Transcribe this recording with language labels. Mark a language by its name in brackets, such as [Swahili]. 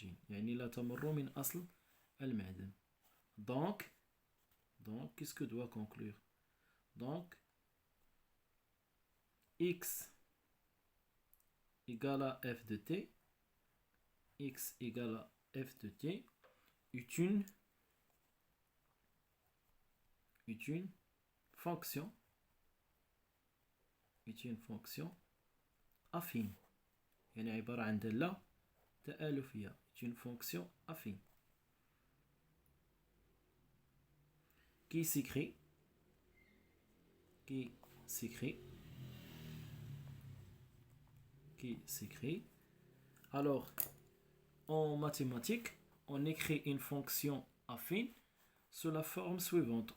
[Arabic] يعني لا تمر من أصل المعدن. [French] Donc, qu'est-ce que doit conclure? Donc, x égale à f de t, x égale à f de t est une fonction affine. [Arabic] يعني عبارة عن دالة تآلفية. [French] est une fonction affine qui s'écrit alors en mathématiques on écrit une fonction affine sous la forme suivante.